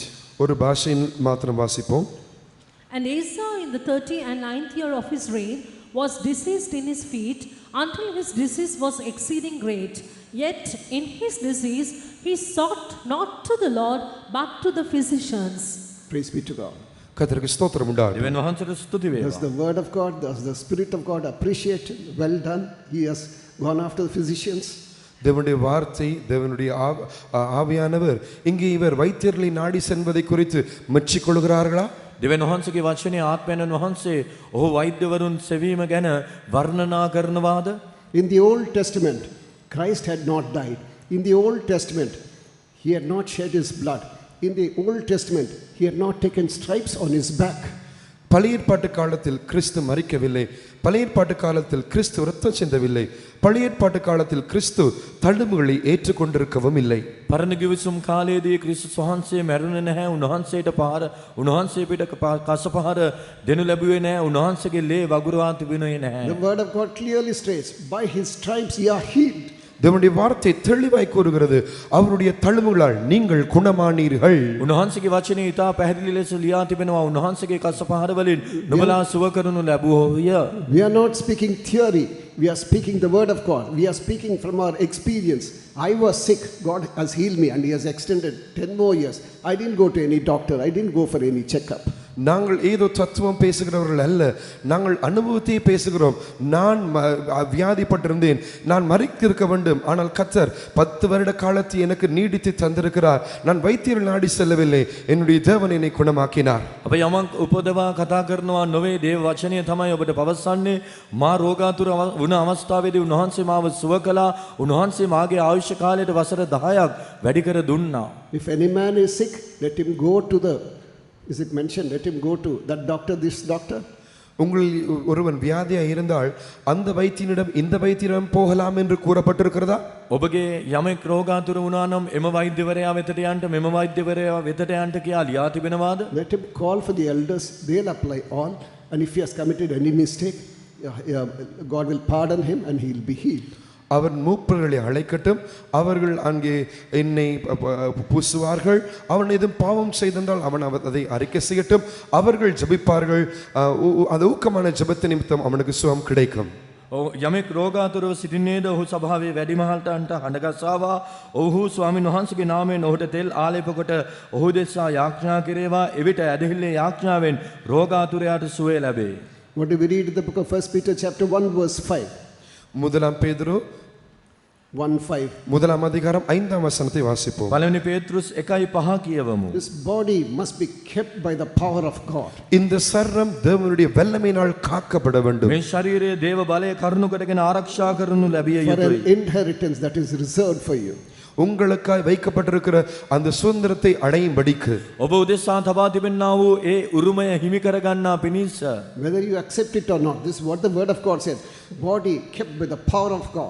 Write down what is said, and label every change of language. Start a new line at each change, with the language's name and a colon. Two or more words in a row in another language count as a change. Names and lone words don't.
Tamil: ஒரு பாஷையில் மாத்திரம் வாசிப்போம்.
English: And Asa in the 30th and 9th year of his reign was diseased in his feet until his disease was exceeding great. Yet in his disease he sought not to the Lord but to the physicians. Praise be to God.
Tamil: கர்த்தருக்கு ஸ்தோத்திரம் உண்டாகட்டும்.
Sinhala: දෙවියන් වහන්සේට ස්තුති
English: Does
Sinhala: වේවා.
English: the word of God, does the Spirit of God appreciate it? Well done. He has gone after the physicians.
Tamil: தேவனுடைய வார்த்தை தேவனுடைய ஆவியானவர் இங்கே இவர் வைத்தியர்களை நாடி செல்வதை குறித்து மெச்சிக் கொள்கிறார்களா?
Sinhala: දෙවියන් වහන්සේගේ වචනේ ආත්මයන් වහන්සේ ඔහු වෛද්‍යවරුන් සෙවීම ගැන වර්ණනා කරනවාද?
English: In the Old Testament, Christ had not died. In the Old Testament, he had not shed his blood. In the Old Testament, he had not taken stripes on his back.
Tamil: பழைய ஏற்பாட்டு காலத்தில் கிறிஸ்து மரிக்கவில்லை. பழைய ஏற்பாட்டு காலத்தில் கிறிஸ்து இரத்தம் சிந்தவில்லை. பழைய ஏற்பாட்டு காலத்தில் கிறிஸ்து தழும்புகளை ஏற்றுக்கொண்டிருக்கவும் இல்லை.
Sinhala: පරණ ගිවිසුම් කාලයේදී ක්‍රිස්තුස් වහන්සේ මැරුණේ නැහැ. උන්වහන්සේට පහර උන්වහන්සේ පිට කස පහර දෙනු ලැබුවේ නැහැ. උන්වහන්සේගේ ලේ වගුරුවා තිබුණේ නැහැ.
English: The word of God clearly states, by his stripes ye are healed.
Tamil: தேவனுடைய வார்த்தை தெளிவாய் கூறுகிறது, அவருடைய தழும்புகளால் நீங்கள் குணமானீர்கள்.
Sinhala: උන්වහන්සේගේ වචනේ ඉතා පැහැදිලි ලෙස ලියා තිබෙනවා. උන්වහන්සේගේ කස පහර වලින් නුඹලා සුව කරනු ලැබුවෝය.
English: We are not speaking theory. We are speaking the word of God. We are speaking from our experience. I was sick. God has healed me and he has extended 10 more years. I didn't go to any doctor. I didn't go for any checkup.
Tamil: நாங்கள் ஏதோ தத்துவம் பேசுகிறவர்கள் அல்ல, நாங்கள் அனுபவத்தையே பேசுகிறோம். நான் வியாதிப்பட்டிருந்தேன், நான் மரித்திருக்க வேண்டும், ஆனால் கர்த்தர் 10 வருட காலத்தை எனக்கு நீடித்து தந்திருக்கிறார். நான் வைத்தியர்கள் நாடி செல்லவில்லை, என்னுடைய தேவன் என்னை குணமாக்கினார்.
Sinhala: අප යමක් උපදවා කතා කරනවා නොවේ. දේව වචනය තමයි ඔබට පවසන්නේ. මා රෝගාතුර වුණ අවස්ථාවේදී උන්වහන්සේ මාව සුව කළා. උන්වහන්සේ මාගේ ආයුෂ කාලයට වසර 10ක් වැඩි කර දුන්නා.
English: If any man is sick, let him go to the, is it mentioned, let him go to that doctor, this doctor?
Tamil: உங்களில் ஒருவன் வியாதியாக இருந்தால் அந்த வைத்தியனிடம் இந்த வைத்தியரிடம் போகலாம் என்று கூறப்பட்டிருக்கிறதா?
Sinhala: ඔබගේ යමෙක් රෝගාතුර වුණා නම් එම වෛද්‍යවරයා වෙතට යන්න, මෙම වෛද්‍යවරයා වෙතට යන්න කියලා ලියා තිබෙනවාද?
English: Let him call for the elders. They'll apply all. And if he has committed any mistake, God will pardon him and he will be healed.
Tamil: அவர் மூப்பர்களை அழைக்கட்டும், அவர்கள் அங்கே எண்ணெய் பூசுவார்கள். அவன் எதுவும் பாவம் செய்திருந்தால் அவன் அதை அறிக்கை செய்யட்டும். அவர்கள் ஜெபிப்பார்கள். அந்த ஊக்கமான ஜெபத்து நிமித்தம் அவனுக்கு சுகம் கிடைக்கும்.
Sinhala: යමෙක් රෝගාතුරව සිටින්නේද ඔහු සභාවේ වැඩිමහල්ටන්ට හඬගස්සාවා. ඔහු ස්වාමීන් වහන්සේගේ නාමයෙන් ඔහුට තෙල් ආලේප කොට ඔහු දෙසා යාඥා කෙරේවා. එවිට ඇදහිල්ලේ යාඥාවෙන් රෝගාතුරයාට සුවය ලැබේ.
English: What do we read in the book of 1 Peter chapter 1 verse 5?
Tamil: முதலாம் பேதுரு 1:5. முதலாம் அதிகாரம் 5ஆம் வசனத்தை வாசிப்போம்.
Sinhala: පළවෙනි පේත්‍රුස් 1:5 කියවමු.
English: This body must be kept by the power of God.
Tamil: இந்த சர்ரம் தேவனுடைய வல்லமையினால் காக்கப்பட வேண்டும்.
Sinhala: මේ ශරීරයේ දේව බලය කරුණු කොටගෙන ආරක්ෂා කරනු ලැබිය
English: For an
Sinhala: යුතුයි.
English: inheritance that is reserved for you.
Tamil: உங்களுக்காய் வைக்கப்பட்டிருக்கிற அந்த சுதந்திரத்தை அடையும்படிக்கு
Sinhala: ඔබ උදෙසා තබා තිබෙනා වූ ඒ උරුමය හිමි කරගන්නා පිණිස
English: Whether you accept it or not, this is what the word of God says. Body kept by the power of God.